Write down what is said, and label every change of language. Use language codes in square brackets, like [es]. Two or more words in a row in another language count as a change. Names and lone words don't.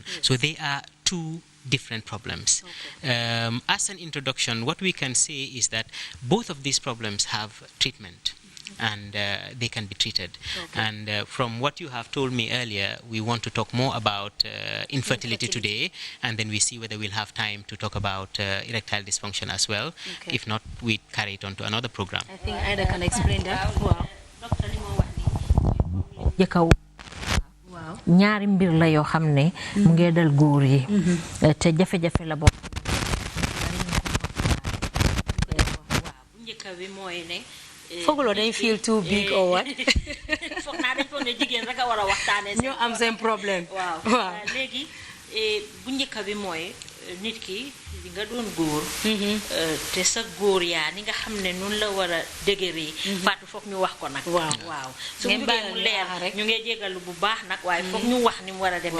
[en] So they are two different problems. As an introduction, what we can say is that both of these problems have treatment, and they can be treated. And from what you have told me earlier, we want to talk more about infertility today, and then we see whether we'll have time to talk about erectile dysfunction as well. If not, we carry it on to another program. I think Ida can explain that. Wow. [wo] ñaari mbir la yoo xam ne mu ngi dal góor yi te jafe-jafe la bokk. Fogolo dañ [en] feel too big or what? [wo] Foog naa dañ foog ne jigéen rek a war a waxtaanee. ñoo am seen problème. waaw léegi bu njëkk bi mooy nit ki nga doon góor. te sa góor yaa ni nga xam ne noonu la war a dëgëree. Fatou foog ñu wax ko nag. waaw su mu bëggee mu leer ñu ngi jégalu bu baax nag waaye foog ñu wax ni mu war a demee.